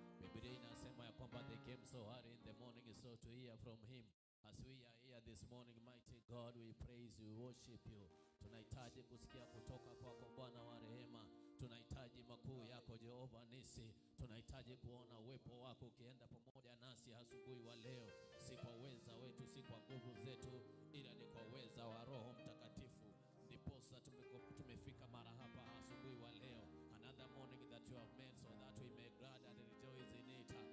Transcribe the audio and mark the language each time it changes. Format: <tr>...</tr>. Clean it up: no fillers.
<sw>Biblia inasema ya kwamba</sw> <en>they came so early in the morning so to hear from him. As we are here this morning, mighty God, we praise you, worship you.</en> <sw>Tunahitaji kusikia kutoka kwako Bwana wa rehema. Tunahitaji makuu yako Jehova Nisi. Tunahitaji kuona uwepo wako ukienda pamoja nasi asubuhi wa leo. Si kwa uweza wetu, si kwa nguvu zetu, ila ni kwa uweza wa Roho Mtakatifu. Ndiposa tumefika mara hapa asubuhi wa leo.</sw> <en>Another morning that you have made so that we may glad and rejoice in it.</en>